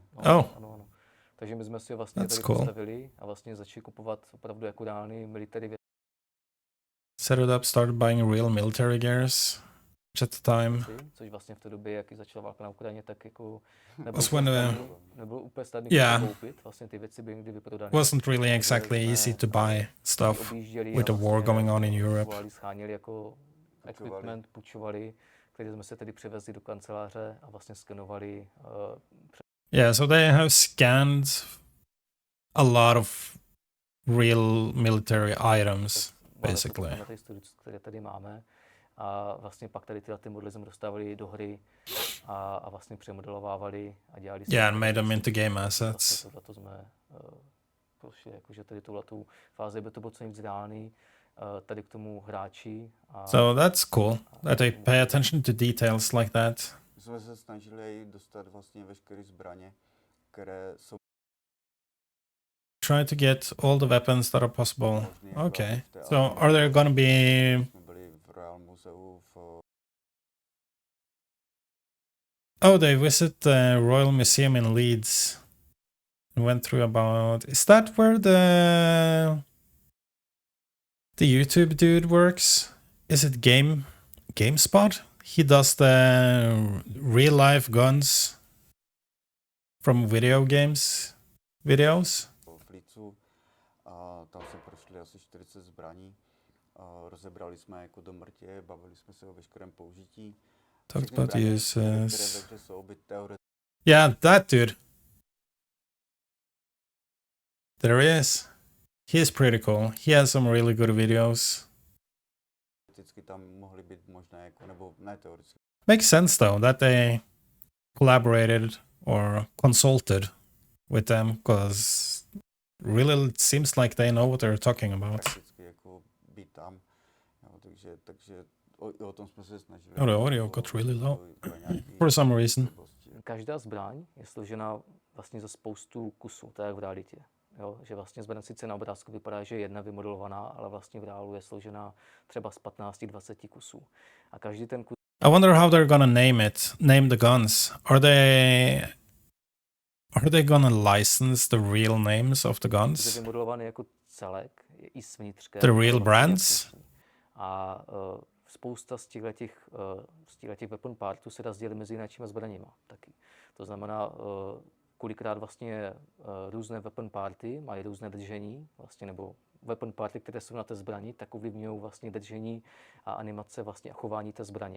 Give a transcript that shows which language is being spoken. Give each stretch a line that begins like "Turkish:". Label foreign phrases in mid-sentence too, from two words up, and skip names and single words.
Czech: No, ano. Takže my jsme si ho vlastně tady postavili a vlastně začali kupovat opravdu jako reálný military věci.
English: set it up, started buying real military gears at the time.
Czech: Což vlastně v té době, jak začala válka na Ukrajině, tak jako nebylo úplně snadné koupit. Vlastně ty věci byly někdy vyprodané.
English: Wasn't really exactly easy to buy stuff with the war going on in Europe.
Czech: Scháněli jako equipment, půjčovali, který jsme se tedy přivezli do kanceláře a vlastně skenovali.
English: Yeah, so they have scanned a lot of real military items, basically.
Czech: Které tady máme. A vlastně pak tady ty modely jsme dostávali do hry a vlastně přemodelovávali a dělali.
English: Yeah, and made them into game assets.
Czech: Vlastně to jsme prošli, jakože tady tuhletou fázi by to bylo co nejvíc reálný, tady k tomu hráči.
English: So that's cool, that they pay attention to details like that.
Czech: My jsme se snažili dostat vlastně veškeré zbraně, které jsou.
English: Try to get all the weapons that are possible. Okay, so are there gonna be... Oh, they visit the Royal Museum in Leeds and went through about... Is that where the YouTube dude works? Is it GameSpot? He does the real life guns from video games videos.
Czech: A tam jsme prošli asi 40 zbraní. Rozebrali jsme jako do mrtě, bavili jsme se o veškerém použití.
English: Talked about the uses. Yeah, that dude. There he is. He is pretty cool. He has some really good videos. Makes sense though that they collaborated or consulted with them, because really it seems like they know what they're talking about. Oh, the audio got really low for some reason.
Czech: Každá zbraň je složena vlastně ze spoustu kusů, tak jak v realitě. Jo, že vlastně zbraň sice na obrázku vypadá, že je jedna vymodelovaná, ale vlastně v reálu je složena třeba z 15-20 kusů. A každý ten kus...
English: I wonder how they're gonna name the guns. Are they gonna license the real names of the guns?
Czech: Je vymodelovaný jako celek, je i s vnitřkem.
English: The real brands?
Czech: A spousta z těchto weapon partů se dá sdělit mezi jináčíma zbraněma taky. To znamená, kolikrát vlastně různé weapon party mají různé držení, vlastně, nebo weapon party, které jsou na té zbrani, tak ovlivňují vlastně držení a animace vlastně a chování té zbraně.